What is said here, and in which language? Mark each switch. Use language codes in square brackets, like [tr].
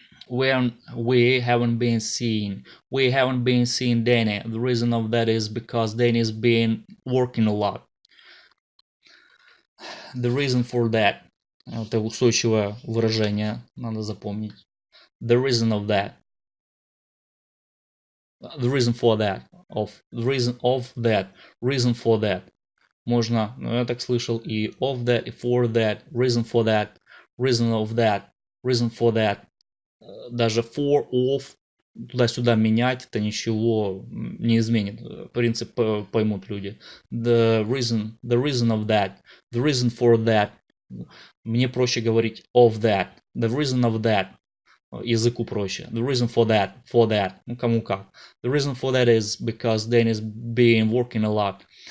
[en] We haven't been seeing Danny. The reason of that is because Danny's been working a lot. The reason for that. [ru] Это устойчивое выражение, надо запомнить. [en] The reason of that. The reason for that. Reason for that. [ru] Можно, я так слышал, и of that, и for that, [en] reason for that, reason of that, reason for that. [ru] Даже for, of, туда-сюда менять, это ничего не изменит. Принцип поймут люди. [en] The reason of that, the reason for that. [ru] Мне проще говорить [en] of that, the reason of that. [ru] Языку проще. [en] The reason for that. [ru] Ну, кому как. [en] The reason for that is because Danny's been working a lot.